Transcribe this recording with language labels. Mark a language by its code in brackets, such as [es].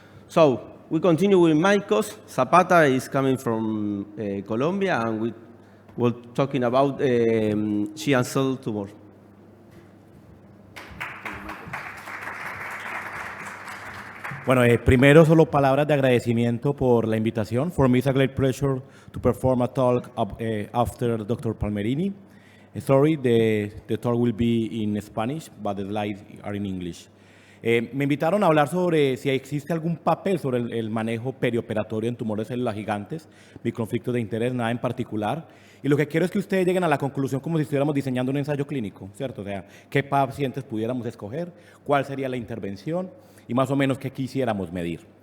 [en] So we continue with Marcos. Zapata is coming from Colombia, and we were talking about giant cell tumor. [es] Bueno, primero solo palabras de agradecimiento por la invitación. [en] For me, it's a great pleasure to perform a talk after Dr. Palmerini. Sorry, the talk will be in Spanish, but the slides are in English. [es] Me invitaron a hablar sobre si existe algún papel sobre el manejo perioperatorio en tumores de células gigantes, mi conflicto de interés, nada en particular. Y lo que quiero es que ustedes lleguen a la conclusión como si estuviéramos diseñando un ensayo clínico, ¿cierto? O sea, qué pacientes pudiéramos escoger, cuál sería la intervención y más o menos qué quisiéramos medir.